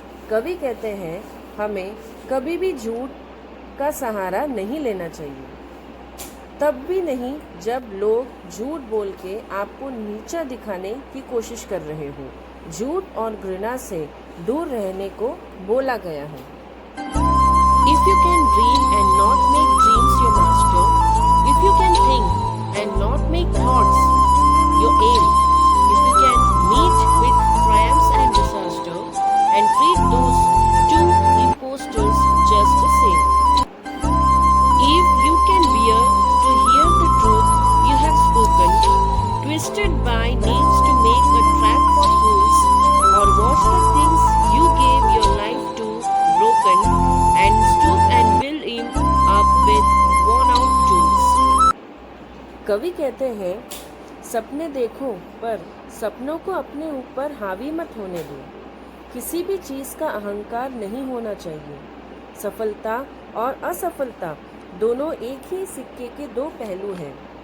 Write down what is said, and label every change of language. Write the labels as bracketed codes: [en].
[hi] कवि कहते हैं, हमें कभी भी झूठ का सहारा नहीं लेना चाहिए, तब भी नहीं जब लोग झूठ बोल के आपको नीचा दिखाने की कोशिश कर रहे हो। झूठ और घृणा से दूर रहने को बोला गया है। [en] If you can dream and not make dreams your master, if you can think and not make thoughts your aim, if you can meet with triumphs and disaster and treat those two impostors just the same, if you can bear to hear the truth you have spoken, twisted by names to make a trap for fools, or watch the things you gave your life to broken, and stoop and build him up with worn out tools. [hi] कवि कहते हैं, सपने देखो पर सपनों को अपने ऊपर हावी मत होने दो। किसी भी चीज़ का अहंकार नहीं होना चाहिए। सफलता और असफलता दोनों एक ही सिक्के के दो पहलू हैं।